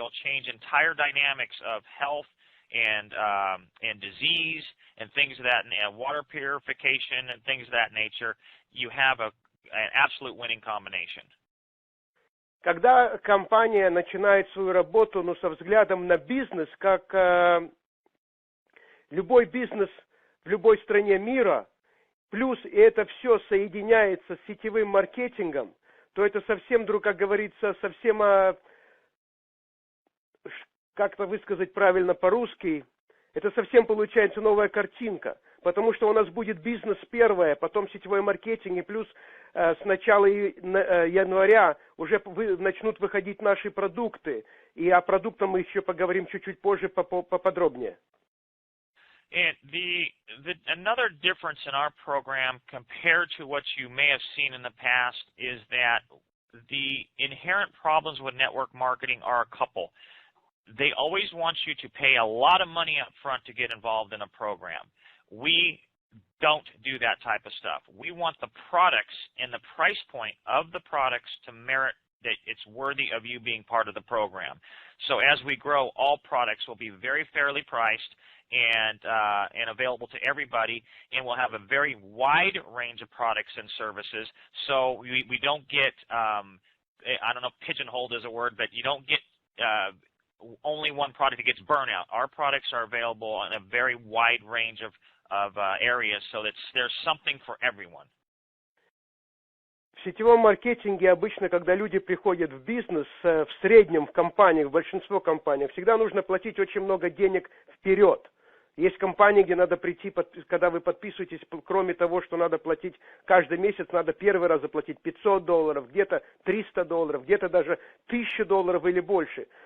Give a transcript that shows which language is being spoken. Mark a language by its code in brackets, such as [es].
[en] They'll change entire dynamics of health and disease and things of that, and water purification and things of that nature. You have an absolute winning combination. [ru] Когда компания начинает свою работу, со взглядом на бизнес, как любой бизнес в любой стране мира, плюс и это все соединяется с сетевым маркетингом, то это совсем, как говорится, совсем, как-то высказать правильно по-русски, это совсем получается новая картинка, потому что у нас будет бизнес первое, потом сетевой маркетинг, и плюс с начала января уже начнут выходить наши продукты, и о продуктах мы еще поговорим чуть-чуть позже поподробнее. [en] And another difference in our program compared to what you may have seen in the past is that the inherent problems with network marketing are a couple. They always want you to pay a lot of money up front to get involved in a program. We don't do that type of stuff. We want the products and the price point of the products to merit that it's worthy of you being part of the program. So as we grow, all products will be very fairly priced and available to everybody, and we'll have a very wide range of products and services. So we don't get, I don't know if pigeonholed is a word, but you don't get only one product that gets burnout. Our products are available in a very wide range of areas, so there's something for everyone. [ru] В сетевом маркетинге обычно, когда люди приходят в бизнес, в среднем в компаниях, в большинство компаний, всегда нужно платить очень много денег вперед. Есть компании, где надо прийти, когда вы подписываетесь, кроме того, что надо платить каждый месяц, надо первый раз заплатить $500, где-то $300, где-то даже $1000 или больше.